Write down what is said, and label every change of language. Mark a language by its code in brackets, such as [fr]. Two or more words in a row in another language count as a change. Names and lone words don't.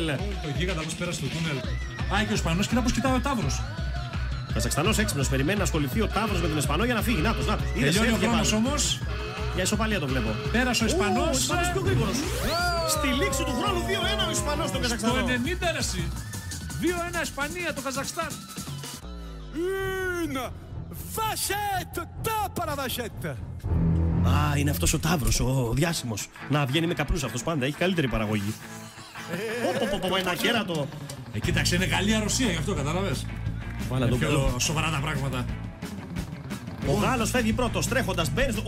[el] Το γίγαντα πώς πέρασε στο τούνελ. Α, και ο Ισπανός, κοίτα πώς κοιτάει ο Ταύρος. Ο Καζακστανός έξυπνος περιμένει να ασχοληθεί ο Ταύρος με τον Ισπανό για να φύγει. Νάτος. Τελειώνει ο χρόνος όμως. Για ισοπαλία το βλέπω. Πέρασε ο Ισπανός. Ο Ισπανός πιο γρήγορος. Στη λήξη του χρόνου 2-1 ο Ισπανός στον Καζακστανό. Το 90 ρεσί. 2-1 Ισπανία το Καζακστάν. [fr] Une vachette, tape à la vachette. [el] Α, είναι αυτός ο Ταύρος, ο διάσημος. Να, βγαίνει με καπνούς αυτός πάντα, έχει καλύτερη παραγωγή. Ένα κέρατο. Κοίταξε, είναι καλή αρρωσία γι' αυτό, καταλαβες. Πιο σοβαρά τα πράγματα. Ο Γάλλος φεύγει πρώτος, τρέχοντας, μπαίνει στο...